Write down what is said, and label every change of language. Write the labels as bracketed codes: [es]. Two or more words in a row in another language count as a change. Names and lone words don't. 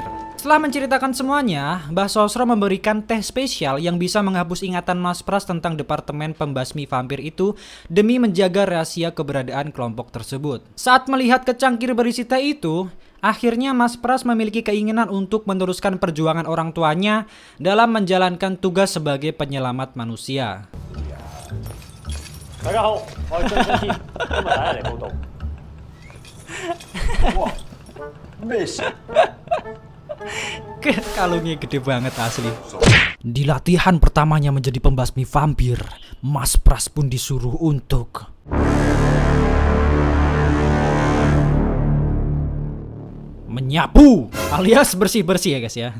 [id] Setelah menceritakan semuanya, Mbah Sosro memberikan teh spesial yang bisa menghapus ingatan Mas Pras tentang departemen pembasmi vampir itu demi menjaga rahasia keberadaan kelompok tersebut. Saat melihat kecangkir berisi teh itu, akhirnya Mas Pras memiliki keinginan untuk meneruskan perjuangan orang tuanya dalam menjalankan tugas sebagai penyelamat manusia. [yue] 大家好，我係張新天，今日第一日嚟報道。哇！咩事？ [id] Kalungnya gede banget asli. Di latihan pertamanya menjadi pembasmi vampir, Mas Pras pun disuruh untuk nyapu alias bersih-bersih ya guys ya.